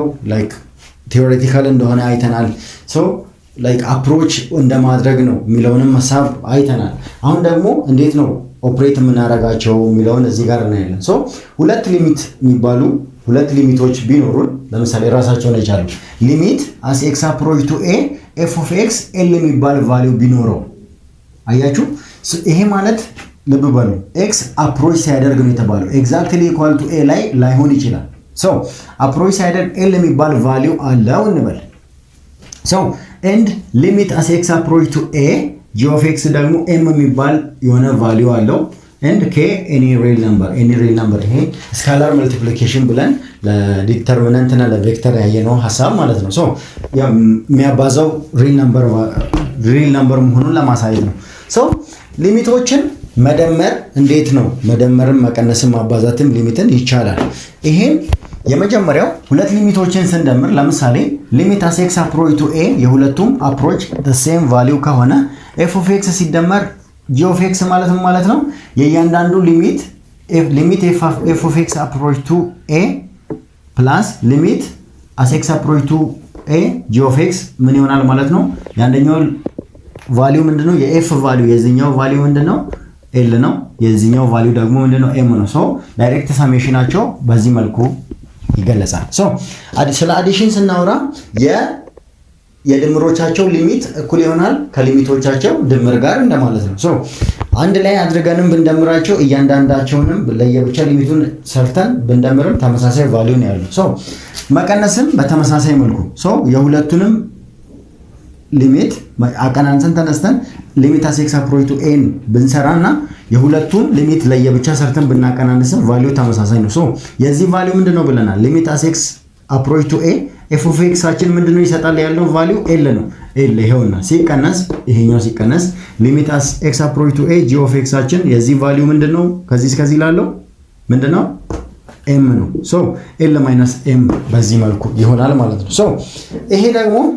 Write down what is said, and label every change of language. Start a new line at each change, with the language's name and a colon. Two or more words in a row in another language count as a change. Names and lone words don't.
English: like theoretical
Amharic: እንደሆነ አይተናል።
English: so like approach
Amharic: እንደማድረግ ነው የሚለውንም ሐሳብ አይተናል። አሁን ደግሞ እንዴት ነው ኦፕሬት የምናደርጋቸው የሚለውን እዚህ ጋር እናያለን። ሶ ሁለት ሊሚት የሚባሉ ሁለት ሊሚቶች ቢኖሩን ለምሳሌ ራሳቸውን ይቻሉ ሊሚት
English: as x approach to a f of x l
Amharic: የሚባል ቫልዩ ቢኖረው አያችሁ። ይሄ ማለት ልብ በሉ x አፕሮች ሲያደርግ ነው የተባለው
English: exactly equal to
Amharic: a ላይ ላይሆን ይችላል። ሶ አፕሮች ሲያደርግ l የሚባል ቫልዩ አለው እንበል። ሶ
English: and limit as x approach to a g of x
Amharic: ደግሞ m የሚባል የሆነ ቫልዩ አለው
English: and k any real number
Amharic: ይሄ ስካላር መልቲፕሊኬሽን ብለን ለዲተርሚናንት እና ለቬክተር ያየነው ሐሳብ ማለት ነው። ሶ የሚያባዛው ሪል ነምበር መሆኑን ለማሳየት ነው። ሶ ሊሚቶችን መደመር እንዴት ነው? መደመርም መቀነስም ማባዛትም ሊሚትን ይቻላል። ይሄን የመጀመሪያው ሁለት ሊሚቶችን ስንደምር ለምሳሌ ሊሚት
English: as x approach to a
Amharic: የሁለቱም አፕሮች
English: the same value
Amharic: ከሆነ
English: f of x
Amharic: ሲደመር
English: g of x
Amharic: ማለት ነው የእያንዳንዱ ሊሚት
English: f of x approach to a plus limit as x approach to a g of x
Amharic: ምን ይሆናል ማለት ነው? ያንደኛው ቫልዩ ምንድነው? የf ቫልዩ የዚህኛው ቫልዩ ምንድነው? l ነው። የዚህኛው ቫልዩ ደግሞ ምንድነው? m ነው። ሶ ዳይሬክት ሳሜሽናቸው በዚህ መልኩ ይገለጻል። ሶ ስለ አዲሽን ስናወራ የድምሮቻቸው ሊሚት እኩል ይሆናል ከሊሚቶቻቸው ድምር ጋር እንደማለት ነው። ሶ አንድ ላይ አድርገንም ብንደምራቸው እያንዳንዳቸውንም ለየብቻ ሊሚቱን ሰርተን ብንደምርም ተመሳሳይ ቫልዩ ነው ያለው። ሶ መቀነስም በተመሳሳይ መልኩ ሶ የሁለቱንም ሊሚት አቀናንሰን ተነስተን ሊሚት
English: as x approach to a
Amharic: ብንሰራና የሁለቱን ሊሚት ለየብቻ ሰርተን ብናቀናንስም ቫልዩ ተመሳሳይ ነው። ሶ የዚህ ቫልዩ ምንድነው ብለናል? ሊሚት
English: as x approach to a f of
Amharic: ኤክሳችን ምንድነው ይሰጣል ያለው ቫልዩ ኤል ነው። ኤል ይሄውና ሲቀነስ ይሄኛው ሲቀነስ
English: limit as x approach to a g of
Amharic: ኤክሳችን የዚህ ቫልዩ ምንድነው ከዚህ እስከዚህ ላለው ምንድነው ኤም ነው። ሶ
English: l minus m
Amharic: በዚህ መልኩ ይሆናል ማለት ነው። ሶ ይሄ ደግሞ